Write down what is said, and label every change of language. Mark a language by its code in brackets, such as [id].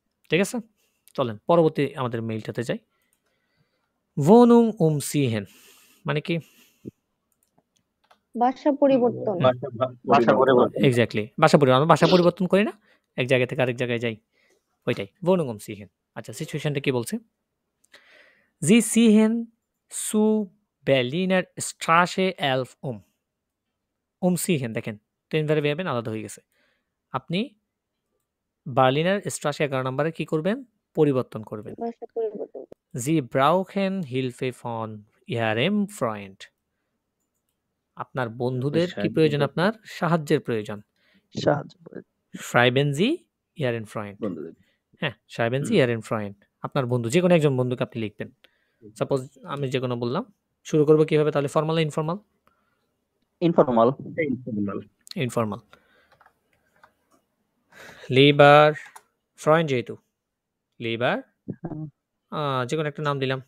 [bn] ঠিক আছে, চলেন পরবর্তী আমাদের মেইলটাতে যাই। [de] Wohnung umziehen [bn] মানে কি? বাসা পরিবর্তন। ভাষা পরিবর্তন। এক্স্যাক্টলি, বাসা পরিবর্তন। আমরা ভাষা পরিবর্তন করি না, এক জায়গা থেকে আরেক জায়গায় যাই, ওইটাই [de] Wohnung umziehen। [bn] আচ্ছা, সিচুয়েশনটা কি বলছে? [de] Sie ziehen zu Berliner Straße 11 um। [bn] umziehen দেখেন, ট্রেন ভার্ব এবেন আলাদা হয়ে গেছে। আপনি বার্লিনার স্ট্রাসে 11 নম্বরে কি করবেন? পরিবর্তন করবেন। বাসা পরিবর্তন। [de] Sie brauchen Hilfe von ihrem Freund। [bn] আপনার বন্ধুদের কি প্রয়োজন? আপনার সাহায্যের প্রয়োজন। সাহায্য করে। [de] Schreiben Sie ihren Freund। [bn] বন্ধুদের। [de] হ্যাঁ, Schreiben Sie ihren Freund। [bn] আপনার বন্ধু, যে কোনো একজন বন্ধুকে আপনি লিখবেন। সাপোজ আমি যে কোনো বললাম, শুরু করবো কিভাবে তাহলে? ফর্মাল না informal? Informal. Informal. [de] Lieber Freund, [bn] যেহেতু Lieber যে কোনো একটা নাম দিলাম।